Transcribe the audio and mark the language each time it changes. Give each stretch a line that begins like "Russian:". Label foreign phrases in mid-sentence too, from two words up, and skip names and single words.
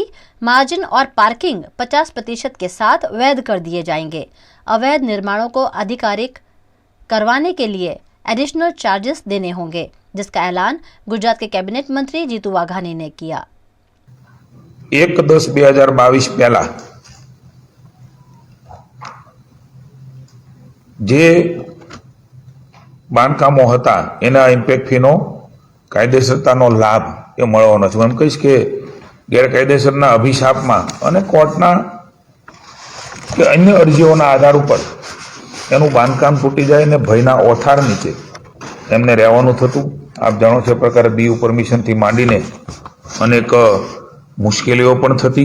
Hindi: मार्जिन और पार्किंग 50% के साथ वैध कर दिए जाएंगे। अवैध निर्माणों को आधिकारिक करवाने के लिए एडिशनल चार्जेस देने होंगे, जिसका ऐलान गुजरात के कैबिनेट मंत्री जीतू वाघानी ने किया।
Gujarati: 1/10/2022 પહેલા જે બાંધકામો હતા એના ઇમ્પેક્ટ ફીનો કાયદેસરતાનો લાભ એ મળવાનો છે। એમ કહીશ કે ગેરકાયદેસરના અભિશાપમાં અને કોર્ટના કે અન્ય અરજીઓના આધાર ઉપર એનું બાંધકામ તૂટી જાય અને ભયના ઓથાર નીચે એમને રહેવાનું થતું। આપ જાણો છો એ પ્રકારે બીયુ પરમિશનથી માંડીને અનેક મુશ્કેલીઓ પણ થતી।